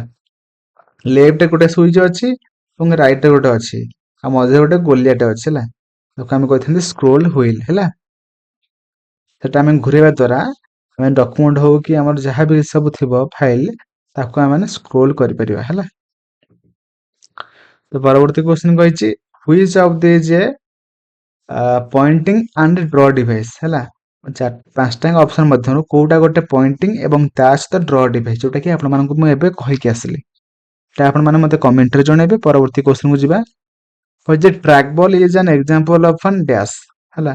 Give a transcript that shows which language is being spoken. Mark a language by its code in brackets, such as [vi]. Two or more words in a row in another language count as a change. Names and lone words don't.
[or] ଲେଫ୍ଟ ଗୋଟେ ସୁଇଚ୍ ଅଛି ଏବଂ ରାଇଟ୍ ରେ ଗୋଟେ ଅଛି ଆଉ ମଝିରେ ଗୋଟେ ଗୋଲିଆଟେ ଅଛି ହେଲା। ତାକୁ ଆମେ କହିଥାନ୍ତି [en] scroll wheel [or] ହେଲା। ସେଟା ଆମେ ଘୁରେଇବା ଦ୍ୱାରା ଆମେ ଡକ୍ୟୁମେଣ୍ଟ ହଉ କି ଆମର ଯାହା ବି ସବୁ ଥିବ ଫାଇଲ ତାକୁ ଆମେ ମାନେ ସ୍କ୍ରୋଲ କରିପାରିବା ହେଲା। ତ ପରବର୍ତ୍ତୀ କ୍ୱେଶ୍ଚନ କହିଛି [en] which of these a pointing and draw device ହେଲା। [or] ପାଞ୍ଚଟାଙ୍କ ଅପସନ ମଧ୍ୟରୁ କୋଉଟା ଗୋଟେ ପଏଣ୍ଟିଂ ଏବଂ ତା ସହିତ [en] draw device [or] ଯୋଉଟା କି ଆପଣମାନଙ୍କୁ ମୁଁ ଏବେ କହିକି ଆସିଲି। ତା ଆପଣମାନେ ମୋତେ କମେଣ୍ଟରେ ଜଣେଇବେ। ପରବର୍ତ୍ତୀ କ୍ୱେଶ୍ଚନକୁ ଯିବା। [en] କହିଛି track ball is an example of an dash ହେଲା।